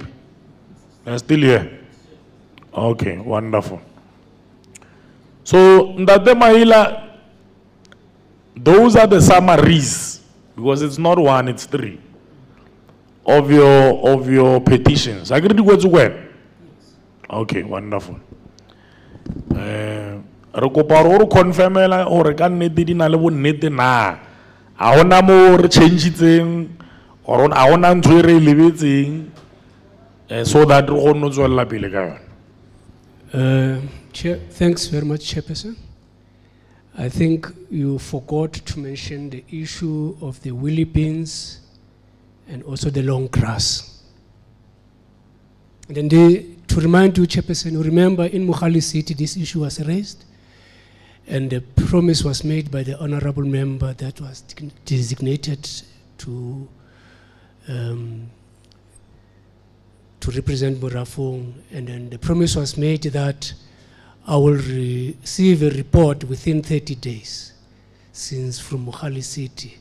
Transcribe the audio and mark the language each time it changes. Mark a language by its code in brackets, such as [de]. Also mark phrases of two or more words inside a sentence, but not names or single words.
[en] They're still here? Okay, wonderful. So, Ndate Mahila, those are the summaries, because it's not 1, it's 3, of your petitions. Agree to go to where? Okay, wonderful. [st] Re kopa gore o confirmela gore ka nnete di na le bonnete na a hona mo re changetseng or a hona ntho e re lebetseng [en] so that [st] re kgone go tswella pele ka yona. [en] Chair, thanks very much, Chairperson. I think you forgot to mention the issue of the willy beans and also the long grass. And then to remind you, Chairperson, you remember in Mohali City this issue was raised, and the promise was made by the honorable member that was designated to represent Merafong, and then the promise was made that I will receive a report within 30 days since from Mohali City.